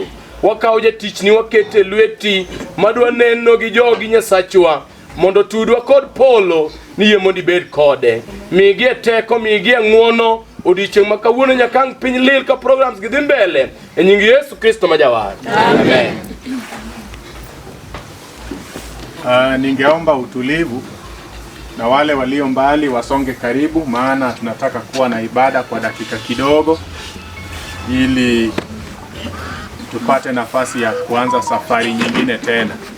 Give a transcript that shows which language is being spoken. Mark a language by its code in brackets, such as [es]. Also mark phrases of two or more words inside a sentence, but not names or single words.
[luo] Wakawo jatichni wakete lweti madwa neno gi jogi Nyasachwa, mondo tudwa kod polo ni yie mondo ibed kode. Migi teko, migi ng'wono odiochieng' ma kawuono nyaka ang' piny lil ka programs gidhi mbele. E nying Yesu Kristo ma Jawar. Amen. [sw] Ningeomba utulivu na wale walio mbali wasonge karibu, maana tunataka kuwa na ibada kwa dakika kidogo ili tupate nafasi ya kuanza safari nyingine tena.